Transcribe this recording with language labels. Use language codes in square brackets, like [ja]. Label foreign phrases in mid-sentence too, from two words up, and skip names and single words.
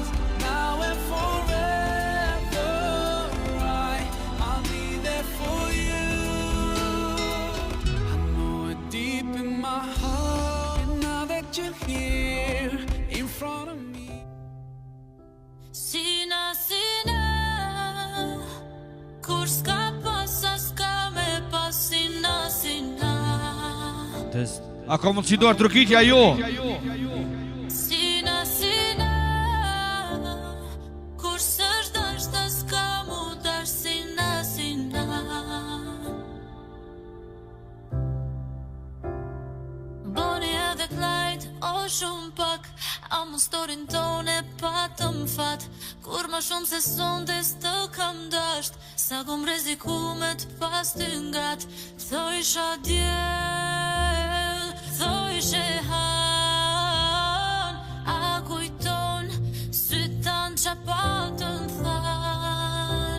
[en] Now and forever, I'll be there for you. I know it deep in my heart, and now that you're here in front of me. [sq] Sina, sina, kur s'ka pasa s'ka me pas. Sina, sina. A ka mund si duar trukitja jo? Sina, sina, kur s'është dashta s'ka mu dash. Sina, sina. Boni edhe klajt, o shumë pak, a mu storin tone patëm fat. Kur ma shumë se sonde s'të kam dasht, sa kom reziku me t'pas ty ngat. Thoj isha djel, thoj ishe han, a kujton sytan qa patën than.